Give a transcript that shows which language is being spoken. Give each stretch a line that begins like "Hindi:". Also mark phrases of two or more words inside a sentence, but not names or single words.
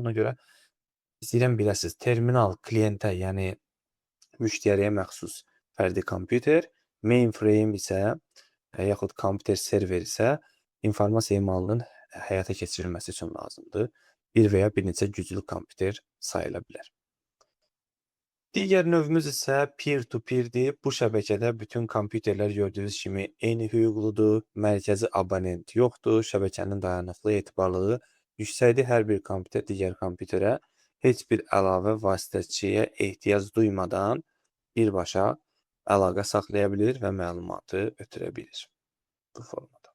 Azerbaijani: Ona görə istəyirəm biləsiniz. Terminal klientə, yəni müştəriyə məxsus fərdi kompüter, mainframe isə yaxud kompüter server isə informasiya emalının həyata keçirilməsi üçün lazımdır. Bir və ya bir neçə güclü kompüter sayıla bilər. Digər növümüz isə peer-to-peer-dir. Bu şəbəkədə bütün kompüterlər gördüyünüz kimi eyni hüquqludur, mərkəzi abonent yoxdur, şəbəkənin dayanıqlı etibarlılığı yüksəkdir. Hər bir kompüter digər kompüterə heç bir əlavə vasitəçiyə ehtiyac duymadan birbaşa əlaqə saxlaya bilir və məlumatı ötürə bilir bu formada.